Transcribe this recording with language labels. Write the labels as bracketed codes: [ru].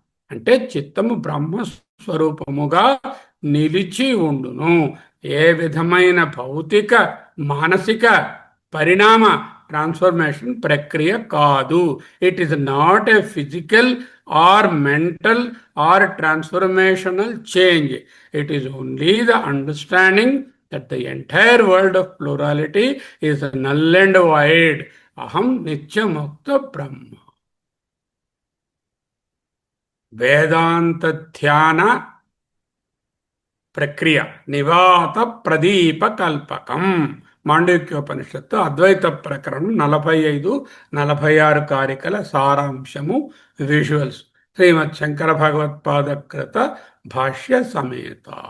[te] అంటే చిత్తము బ్రహ్మస్వరూపముగా నిలిచి ఉండును. ఏ విధమైన భౌతిక మానసిక పరిణామ ట్రాన్స్ఫర్మేషన్ ప్రక్రియ కాదు. [en] It is not a physical or mental or transformational change. It is only the understanding that the entire world of plurality is null and void. [sa] Aham nityamukta Brahma. [te] Vedanta dhyana ప్రక్రియ నివాత ప్రదీప కల్పకం. మాండవ్యోపనిషత్తు అద్వైత ప్రకరణం 45-46 కారికల సారాంశము, visuals, శ్రీమద్ శంకర భగవత్పాదకృత భాష్య సమేత.